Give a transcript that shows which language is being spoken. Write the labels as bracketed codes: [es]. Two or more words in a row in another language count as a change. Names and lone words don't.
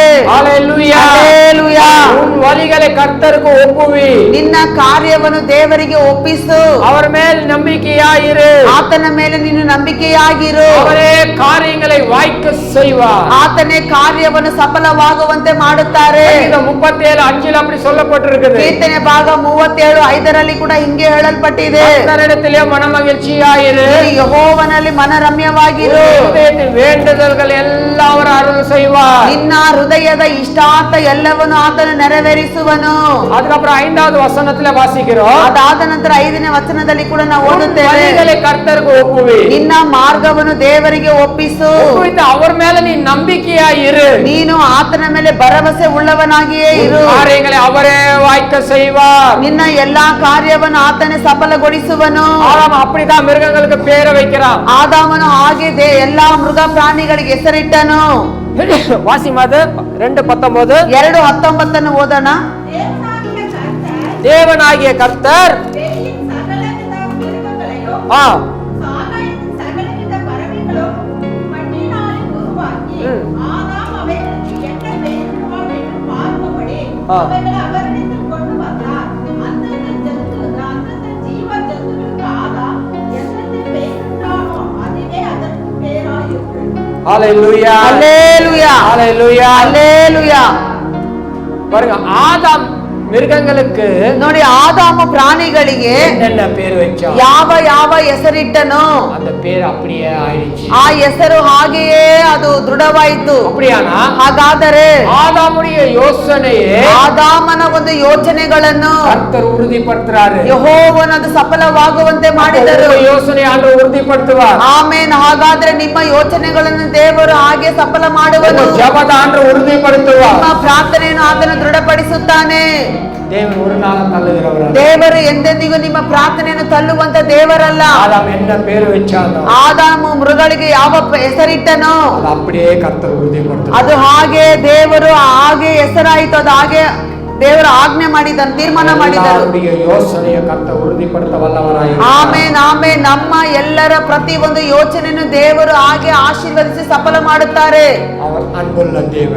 [kn] ಹಲ್ಲೆಲೂಯಾ. ಹಲ್ಲೆಲೂಯಾ. [ta] உன் வழிகளை கர்த்தருக்கு ஒப்புவி. [kn] ನಿನ್ನ ಕಾರ್ಯವನ್ನು ದೇವರಿಗೆ ಒಪ್ಪಿಸು. [ta] அவர் மேல் நம்பிக்கையாயிரு. [kn] ಆತನ ಮೇಲೆ ನೀನು ನಂಬಿಕೆಯಾಗಿರು. [ta] அவரೇ காரியங்களை வாய்க்க செய்வார். [kn] ಆತನೇ ಕಾರ್ಯವನ್ನು ಸಫಲವಾಗುವಂತೆ ಮಾಡುತ್ತಾರೆ. [ta] 37:5 அப்படி சொல்லப்பட்டிருக்குது. [kn] ಕೀರ್ತನೆ ಭಾಗ 37:5 ಕೂಡ ಹಿಂಗೆ ಹೇಳಲ್ಪಟ್ಟಿದೆ. [ta] கர்த்தரிடத்திலே மனமகிழ்ச்சியாயிரு. [kn] ಯೆಹೋವನಲ್ಲಿ ಮನರಮ್ಯವಾಗಿರು. [ta] வேண்டுதல்கள் எல்லாம் அவர் அருள் செய்வார். [kn] ನಿನ್ನ ಹೃದಯದ ಇಷ್ಟಾರ್ಥ ಎಲ್ಲವನ್ನು ಆತನು ನೆರವೇರಿಸುವನು. [ta] அதுக்கப்புறம் 5வது வசனத்துல வாசிக்கிறோம். [kn] ಅದಾದ ನಂತರ 5ನೇ ವಚನದಲ್ಲಿ ಕೂಡ ನಾವು ಓದುತ್ತೇವೆ. [ta] வழிகளை கர்த்தருக்கு ஒப்புவி. [kn] ನಿನ್ನ ಮಾರ್ಗವನ್ನು ದೇವರಿಗೆ ಒಪ್ಪಿಸು. [ta] அவர் மேல நீ நம்பிக்கையாயிரு. [kn] ನೀನು ಆತನ ಮೇಲೆ ಭರವಸೆ ಉಳ್ಳವನಾಗಿಯೇ ಇರು. [ta] காரியங்களை அவரே வாய்க்க செய்வார். [kn] ನಿನ್ನ ಎಲ್ಲಾ ಕಾರ್ಯವನ್ನು ಆತನೇ ಸಫಲಗೊಳಿಸುವನು. [ta] ஆதாம் அப்படிதான் மிருகங்களுக்கு பேரை வைக்கிறான். [kn] ಆದಾಮನು ಹಾಗೆ ಎಲ್ಲಾ ಮೃಗ ಪ್ರಾಣಿಗಳಿಗೆ ಹೆಸರಿಟ್ಟನು. [ta] வாசி மாது 2:19. [kn] 2:19 ಓದೋಣ. [ta] தேவனாகிய கர்த்தர் தேவனாகிய கர்த்தர் வெளியின் சகலவித மிருகங்களையும் சாகரின் சகலவித பறவைகளும் மண்ணினாலே உருவாக்கி ஆதாம் அவைகளுக்கு என்ன பெயரிடுவான் என்று பார்க்கும்படி அவைகளை அவரிடத்தில் கொண்டு வந்தார். அந்தந்த ஜீவ ஜந்துக்களுக்கு ஆதாம் எந்தெந்த பெயரிட்டானோ அதுவே அதற்கு பெயராயிற்று. ஹல்லேலூயா. ஹல்லேலூயா. ஹல்லேலூயா. ஹல்லேலூயா. பாருங்க, ஆதாம் மிருகங்களுக்கு [kn] ನೋಡಿ, ಆದಾಮ ಪ್ರಾಣಿಗಳಿಗೆ [ta] என்ன பேர் வச்சான், [kn] ಯಾವ ಯಾವ ಹೆಸರಿಟ್ಟನೋ [ta] அந்த பேர் அப்படியே ஆயிடுச்சு. [kn] ಆ ಹೆಸರು ಹಾಗೆಯೇ ಅದು ದೃಢವಾಯಿತು. [ta] அப்படியானா [kn] ಹಾಗಾದರೆ [ta] ஆதாமுடைய யோசனையே [kn] ಆದಾಮನ ಒಂದು ಯೋಚನೆಗಳನ್ನು [ta] கர்த்தர் உறுதிப்படுத்துறாரு. [kn] ಯೆಹೋವನು ಅದು ಸಫಲವಾಗುವಂತೆ ಮಾಡಿದರು. [ta] யோசனை ஆண்டவர் உறுதிப்படுத்துவார். [kn] ಆಮೇನ್. ಹಾಗಾದ್ರೆ ನಿಮ್ಮ ಯೋಚನೆಗಳನ್ನು ದೇವರು ಹಾಗೆ ಸಫಲ ಮಾಡುವನು. [ta] ஜெபத்தை ஆண்டவர் உறுதிப்படுத்துவார். [kn] ನಿಮ್ಮ ಪ್ರಾರ್ಥನೆಯನ್ನು ಆತನು ದೃಢಪಡಿಸುತ್ತಾನೆ. [ta] தேவன் ஒரு நாளும் தள்ளுகிறவர். [kn] ದೇವರು ಎಂದೆಂದಿಗೂ ನಿಮ್ಮ ಪ್ರಾರ್ಥನೆಯನ್ನು ತಳ್ಳುವಂತ ದೇವರಲ್ಲ. [ta] ஆதாம் என்ன பேர் வச்சானோ, [kn] ಆದಾಮ ಮೃಗಳಿಗೆ ಯಾವ ಹೆಸರಿಟ್ಟನೋ [ta] அது அப்படியே கர்த்தர் உறுதிப்படுத்துவார். [kn] ಅದು ಹಾಗೆ ದೇವರು ಹಾಗೆ ಹೆಸರಾಯಿತು. ಅದು ಹಾಗೆ ದೇವರು ಆಜ್ಞೆ ಮಾಡಿದನು, ತೀರ್ಮಾನ ಮಾಡಿದರು. ಯೋಚನೆಯ ಕರ್ತ ಉறுதிப்படுத்த ವಲ್ಲವರಾಗಿ. ಆಮೆನ್ ಆಮೆನ್. ನಮ್ಮ ಎಲ್ಲರ ಪ್ರತಿ ಒಂದು ಯೋಚನೆಯನ್ನು ದೇವರು ಹಾಗೆ ಆಶೀರ್ವದಿಸಿ ಸಫಲ ಮಾಡುತ್ತಾರೆ. [ta] அவர் அன்புள்ள தேவன்.